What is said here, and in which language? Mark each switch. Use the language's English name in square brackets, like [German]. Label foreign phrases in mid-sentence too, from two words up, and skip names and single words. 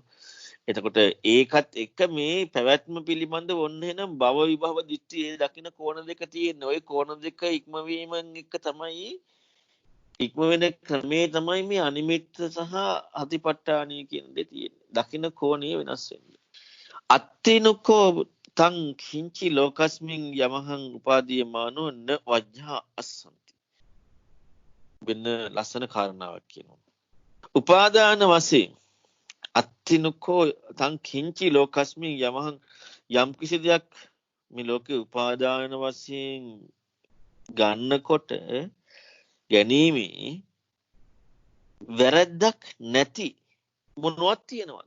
[Sinhala] එතකොට ඒකත් එක මේ පැවැත්ම පිළිබඳ ඔන්න එනම් භව විභව දිට්ඨියේ දකින්න කෝණ දෙක තියෙන. ওই කෝණ දෙක ඉක්මවීමෙන් එක තමයි ඉක්ම වෙන ක්‍රමේ තමයි මේ අනිමිත්ත සහ අතිපට්ඨානීය කියන දේ තියෙන්නේ. දකින්න කෝණය වෙනස් වෙන්නේ. [Pali] අත්තිනුකෝ තං කිංචි ලෝකස්මින් යමහං උපාදීයමානෝ න වජ්ජා අස්සන්ති. [Sinhala] වෙන ලස්සන කාරණාවක් කියනවා. උපාදාන වශයෙන් [Pali] අත්තිනුකෝ තං කිංචි ලෝකස්මින් යමහං [Sinhala] යම් කිසි දෙයක් මේ ලෝකේ උපාදාන වශයෙන් ගන්නකොට ගැනීමේ වැරද්දක් නැති මොනවත් තියෙනවද?